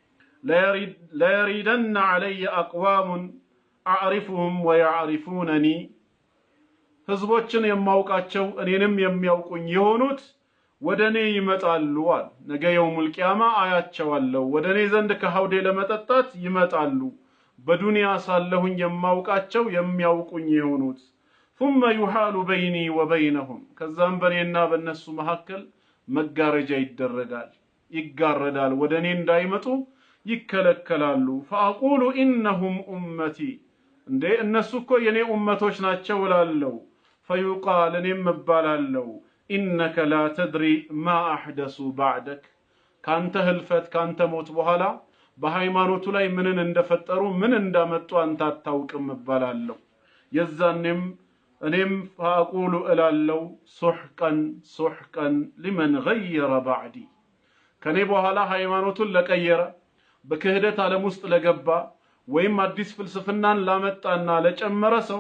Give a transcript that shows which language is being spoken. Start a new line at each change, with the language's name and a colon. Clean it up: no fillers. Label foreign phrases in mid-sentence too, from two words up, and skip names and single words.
Arabic: ليردن علي أقوام أعرفهم ويعرفونني
Amharic: ህዝቦችን የማውቃቸው እኔንም የሚያውቁኝ የሆኑት ወደ እኔ ይመጣሉ አሉ። ነገ የውሙል ቂያማ አያቸዋለሁ። ወደ እኔ ዘንድ ከሐውዴ ለመጠጣት ይመጣሉ። በዱንያ ሳለሁኝ የማውቃቸው የሚያውቁኝ የሆኑት
Arabic: ثم يحال بيني وبينهم
Amharic: ከዛም በእኔና በእነሱ መካከል መጋረጃ ይደረጋል፣ ይጋረዳል። ወደ እኔ እንዳይመጡ ይከለከላሉ።
Arabic: فأقول إنهم أمتي
Amharic: እንዴ እነሱ እኮ የኔ ኡመቶች ናቸው እላለሁ። فيقال እኔም እባላለሁ
Arabic: إنك لا تدري ما أحدثوا بعدك
Amharic: ካንተ ህልፈት ካንተ ሞት በኋላ በሃይማኖቱ ላይ ምንን እንደፈጠሩ ምን እንዳመጡ አንተ አታውቅም እባላለሁ። የዛኔም እኔም فأقول እላለሁ
Arabic: سحقا سحقا لمن غير
Amharic: ባዕዲ ከኔ በኋላ ሃይማኖቱን ለቀየረ በክህደት ዓለም ውስጥ ለገባ ወይም አዲስ ፍልስፍናን ላመጣና ለጨመረ ሰው